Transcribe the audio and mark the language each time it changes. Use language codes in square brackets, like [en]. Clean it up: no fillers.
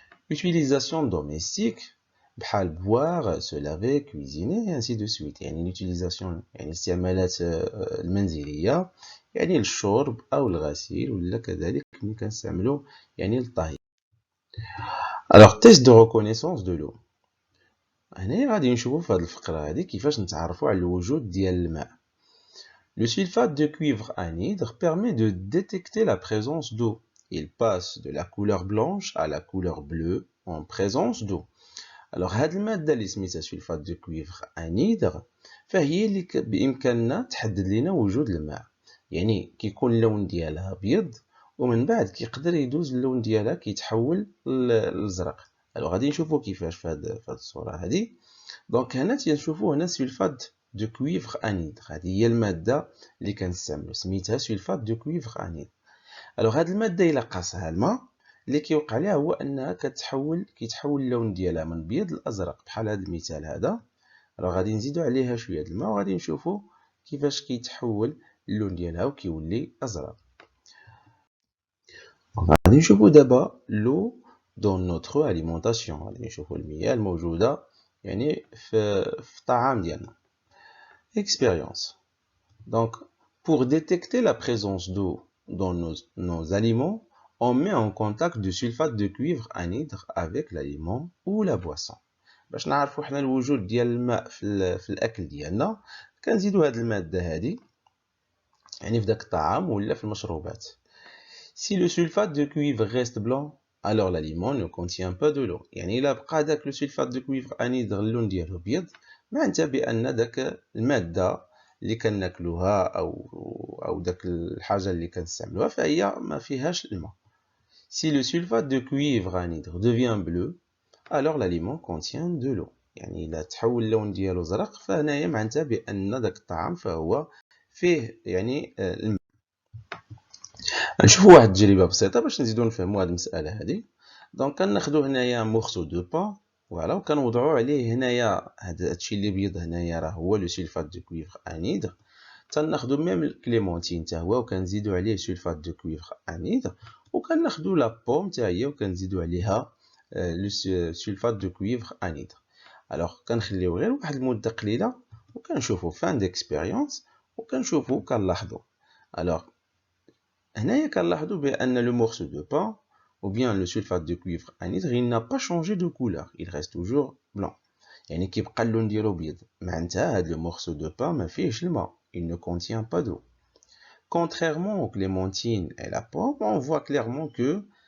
[fr] Utilisation domestique بحال boire, se laver, cuisiner et ainsi de suite. [ar] يعني l'utilisation يعني الاستعمالات المنزلية يعني الشرب أو الغسيل, ولا كذلك ملي كنستعملو يعني الطهي. [fr] Alors test de reconnaissance de l'eau. [ar] هنا غادي نشوفو في هذه الفقرة هذه كيفاش نتعرفوا على الوجود ديال الماء. [fr] Le sulfate de cuivre anhydre permet de détecter la présence d'eau. Il passe de la couleur blanche à la couleur bleue en présence d'eau. [ar] Alors هاد المادة اللي سميتها سلفات دو كويفر انيدر فهي اللي بإمكاننا تحدد لنا وجود الماء. يعني كيكون اللون ديالها أبيض ومن بعد كيقدر يدوز اللون ديالها كيتحول للأزرق. alors غادي نشوفو كيفاش في هاد الصورة هادي. دونك هنا تنشوفو هنا سلفات دو كويفر انيدر, هذه هي المادة اللي كنستعملو سميتها سلفات دو كويفر انيدر. alors هاد المادة إلا قاسها الماء اللي كيوقع ليها هو انها كيتحول اللون ديالها من ابيض لازرق بحال هذا المثال هذا. راه غادي نزيدو عليها شويه د الماء وغادي نشوفو كيفاش كيتحول اللون ديالها وكيولي ازرق. غادي نشوفو دابا لو دون نوتر اليمونطاسيون, غادي نشوفو المياه الموجوده يعني في الطعام ديالنا. [fr] expérience. Donc pour détecter la présence d'eau dans nos aliments, on met en contact du sulfate de cuivre anhydre avec l'aliment ou la boisson. [ar] باش نعرفوا حنا الوجود ديال الماء في الاكل ديالنا كنزيدوا هاد الماده هذه يعني في داك الطعام ولا في المشروبات. [fr] Si le sulfate de cuivre reste blanc, alors l'aliment ne contient pas de l'eau. [ar] يعني الا بقى داك لو سلفات دو كويفر انيدر اللون ديالو ابيض معناتها بان داك الماده اللي كناكلوها او داك الحاجه اللي كنستعملوها فهي ما فيهاش الماء. [fr] Si le sulfate de cuivre anhydre devient bleu, alors l'aliment contient de l'eau. [ar] يعني إلا تحول اللون ديالو زرق فهنايا معناتها بأن داك الطعام فهو فيه يعني الماء. نشوفوا واحد التجربة بسيطة باش نزيدو نفهموا هاد المسألة هادي. دونك كناخدو هنايا مورسو دو بان فوالا وكنوضعو عليه هنايا هادشي اللي بيض هنايا راه هو لو سلفات دو كويفر انيدر. تناخدو ميم الكليمونتين حتى هو وكنزيدو عليه سلفات دو كويفر انيدر, وكناخدو لا بوم حتى هي وكنزيدو عليها لو سلفات دو كويفر انيدر. alors كنخليو غير واحد المده قليله وكنشوفو فان ديكسبيريونس وكنشوفو كنلاحظو. [fr] alors [ar] هنايا كنلاحظو بان لو مورسو دو بان [fr] ou bien le sulfate de cuivre anhydre il n'a pas changé de couleur, il reste toujours blanc. [ar] يعني كيبقى اللون ديالو بيض معناتها هاد لو مورسو دو بان ما فيهش الماء, [fr] il ne contient pas d'eau. Contrairement aux clémentines et la pomme, on voit clairement que